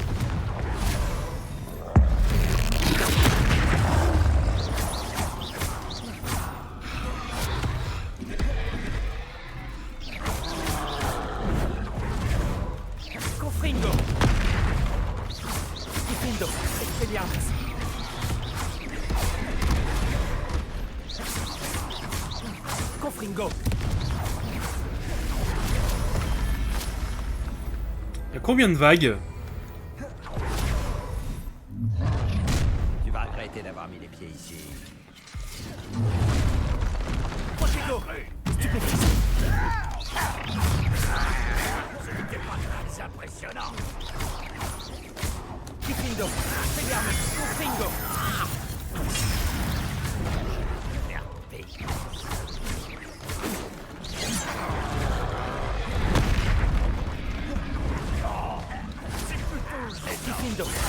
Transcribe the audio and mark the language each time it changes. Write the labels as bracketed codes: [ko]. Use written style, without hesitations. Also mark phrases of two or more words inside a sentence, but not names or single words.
[fr] Confringo. Diffindo. Expelliarmus. Confringo. Y'a combien de vagues? Tu vas regretter d'avoir mis les pieds ici. Protego. Stupefix. C'est impressionnant. Diffindo. Expelliarmus. Confringo. Diffindo.